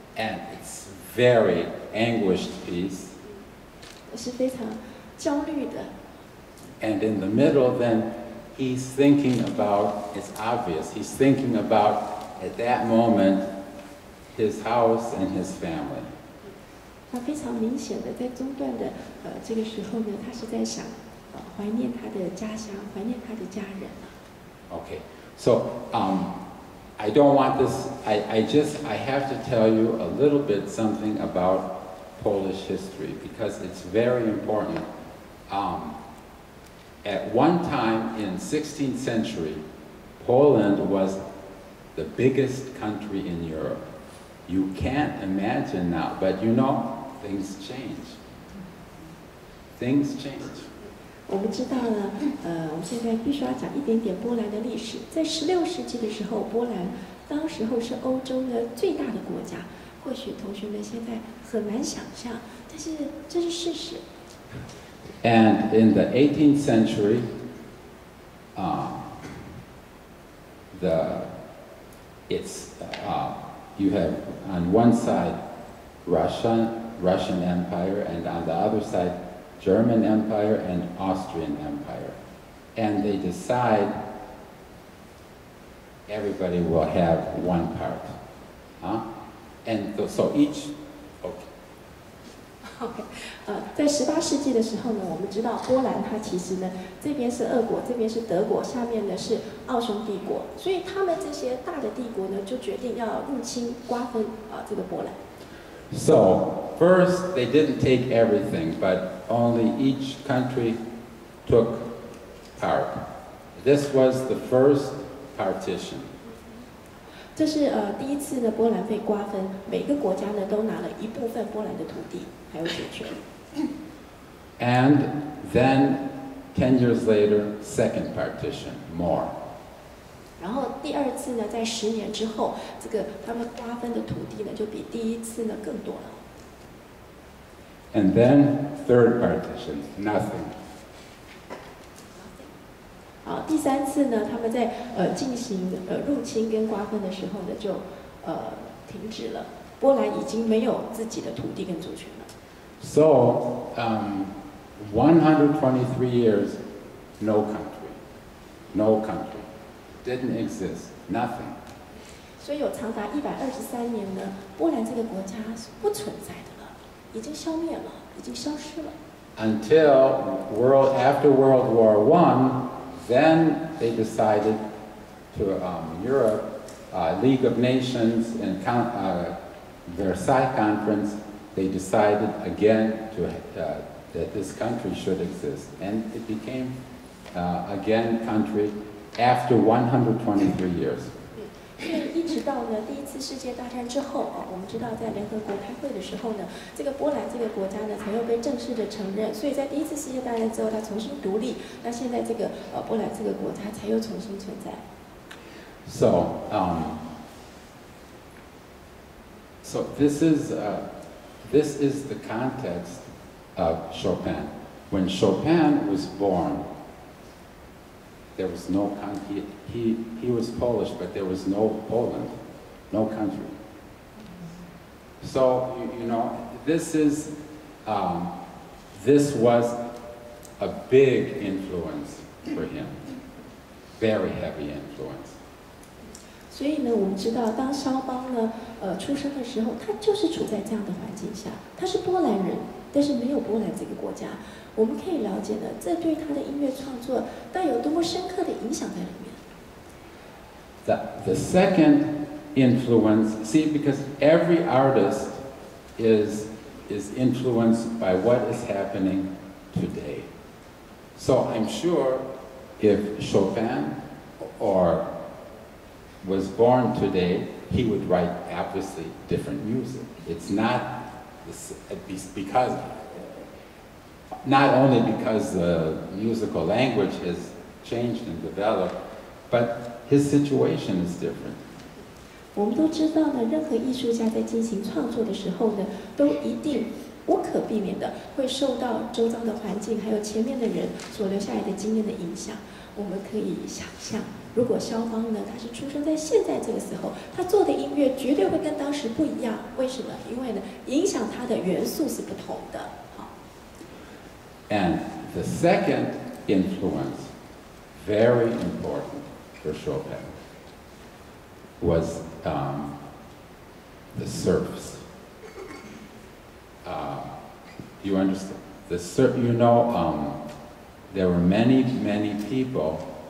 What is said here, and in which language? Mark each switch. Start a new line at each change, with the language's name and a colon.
English: And it's very anguished piece.
Chinese: 是非常焦虑的。
English: And in the middle, then he's thinking about, it's obvious, he's thinking about at that moment his house and his family.
Chinese: 他非常明显的在中段的这个时候呢，他是在想怀念他的家乡，怀念他的家人。
English: Okay, so I don't want this, I have to tell you a little bit something about Polish history because it's very important. At one time in 16th century, Poland was the biggest country in Europe. You can't imagine now, but you know, things change. Things change.
Chinese: 我们知道呢，我们现在必须要讲一点点波兰的历史。在16世纪的时候，波兰当时候是欧洲的最大的国家。或许同学们现在很难想象，但是这是事实。
English: And in the 18th century, you have on one side Russian Empire, and on the other side German Empire and Austrian Empire. And they decide everybody will have one part. And so each,
Chinese: OK， 在18世纪的时候呢，我们知道波兰它其实呢，这边是俄国，这边是德国，下面呢是奥匈帝国，所以他们这些大的帝国呢，就决定要入侵、瓜分这个波兰。
English: So first they didn't take everything, but only each country took part. This was the first partition.
Chinese: 这是第一次呢，波兰被瓜分，每个国家呢都拿了一部分波兰的土地还有主权。
English: And then 10 years later, second partition, more.
Chinese: 然后第二次呢，在10年之后，这个他们瓜分的土地呢，就比第一次呢更多了。
English: And then third partition, nothing.
Chinese: 好，第三次呢，他们在进行入侵跟瓜分的时候呢，就停止了。波兰已经没有自己的土地跟主权了。
English: So 123 years, no country, didn't exist, nothing.
Chinese: 所以有长达123年呢，波兰这个国家是不存在的了，已经消灭了，已经消失了。
English: Until after World War I, then they decided to Europe, League of Nations and Versailles Conference. They decided again that this country should exist, and it became again country after 123 years.
Chinese: 因为一直到呢第一次世界大战之后我们知道在联合国开会的时候呢，这个波兰这个国家呢才又被正式的承认，所以在第一次世界大战之后，它重新独立，那现在这个波兰这个国家才又重新存在。
English: So this is the context of Chopin. When Chopin was born, there was no country. He was Polish, but there was no Poland, no country. So you know, this was a big influence for him, very heavy influence.
Chinese: 所以呢，我们知道，当肖邦呢，出生的时候，他就是处在这样的环境下，他是波兰人，但是没有波兰这个国家。我们可以了解呢，这对他的音乐创作带有多么深刻的影响在里面。
English: The second influence, see, because every artist is influenced by what is happening today. So I'm sure if Chopin was born today, he would write obviously different music. It's not because, not only because the musical language has changed and developed, but his situation is different.
Chinese: 我们都知道呢，任何艺术家在进行创作的时候呢，都一定无可避免的会受到周遭的环境，还有前面的人所留下来的经验的影响。我们可以想象，如果肖邦呢，他是出生在现在这个时候，他做的音乐绝对会跟当时不一样。为什么？因为呢，影响他的元素是不同的。好。
English: And the second influence, very important for Chopin, was the serfs. You understand? You know, there were many people.